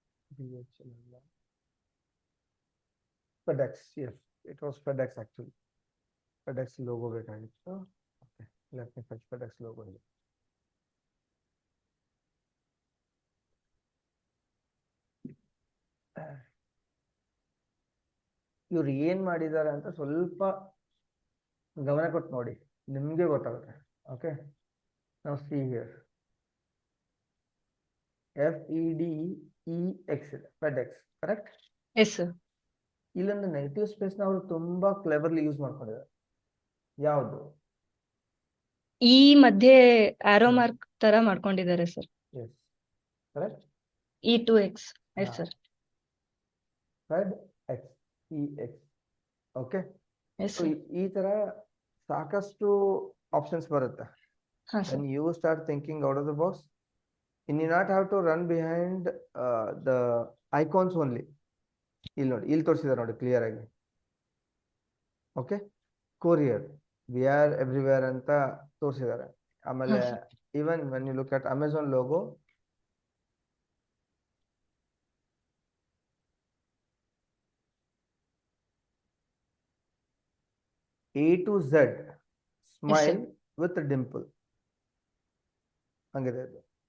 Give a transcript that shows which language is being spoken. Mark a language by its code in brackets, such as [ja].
[en] DHL FedEx, yes, it was FedEx actually. FedEx logo [kn] ಬೇಕಾಗಿತ್ತು. [en] Okay, let me fetch FedEx logo here. [kn] ಇವ್ರು ಏನ್ ಮಾಡಿದ್ದಾರೆ ಅಂತ ಸ್ವಲ್ಪ ಗಮನ ಕೊಟ್ಟು ನೋಡಿ, ನಿಮ್ಗೆ ಗೊತ್ತಾಗುತ್ತೆ. ಓಕೆ, ನಾವು [en] see here [kn] FEDEX ಇದೆ, ಫೆಡೆಕ್ಸ್, ಕರೆಕ್ಟ್? Yes sir. ಇಲ್ಲೊಂದು ನೆಗೆಟಿವ್ ಸ್ಪೇಸ್ ನ ಅವರು ತುಂಬಾ ಕ್ಲೆವರ್ಲಿ ಯೂಸ್ ಮಾಡ್ಕೊಂಡಿದ್ದಾರೆ. ಯಾವುದು? ಈ ಮಧ್ಯೆ ಆರೋ ಮಾರ್ಕ್ ತರ ಮಾಡ್ಕೊಂಡಿದ್ದಾರೆ sir. S, correct. E2X. Yes sir. FEDEX, EX. Okay, S so sir. ಈ ತರ ಸಾಕಷ್ಟು ಆಪ್ಷನ್ಸ್ ಬರುತ್ತೆ. ಹಾ sir. [en] When you start thinking out of the box, you need not have to run behind the icons only. [kn] ಇಲ್ಲಿ ನೋಡಿ, ಇಲ್ಲಿ ತೋರಿಸಿದ್ದಾರೆ ನೋಡಿ ಕ್ಲಿಯರ್ ಆಗಿ. Okay, courier, [en] we are everywhere [kn] ಅಂತ ತೋರಿಸಿದ್ದಾರೆ. ಆಮೇಲೆ [en] even when you look at Amazon logo, A to Z, smile with dimple, [kn] ಹಂಗಿದೆ ಅದು.